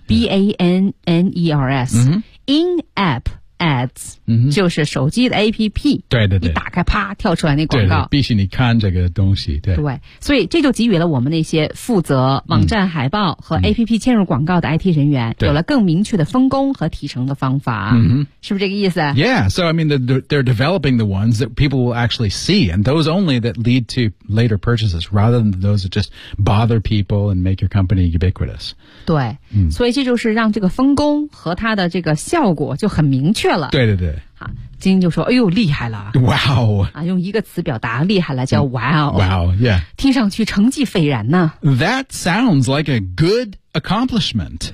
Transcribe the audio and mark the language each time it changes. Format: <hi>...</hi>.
<en>b a n n e r s， in app ads，</en> <zh>嗯，就是手机的 app，对对对，一打开啪跳出来那广告，对对对，必须你看这个东西，对对，所以这就给予了我们那些负责网站海报和 app 嵌入广告的 IT 人员，嗯，有了更明确的分工和提成的方法，嗯，是不是这个意思？</zh> <en>Yeah, so I mean they're developing the ones that people will actually see, and those only that lead to later purchases, rather than those that just bother people and make your company ubiquitous.</en> <zh>对，嗯，所以这就是让这个分工和它的这个效果就很明确。对对对，好，金就说：“哎呦，厉害了</zh> <en>！Wow！</en> <zh>啊，用一个词表达厉害了，叫</zh> <en>Wow！Wow！Yeah！ Wow,</en> <zh>听上去成绩斐然呢。</zh> <en>That sounds like a good accomplishment。</en>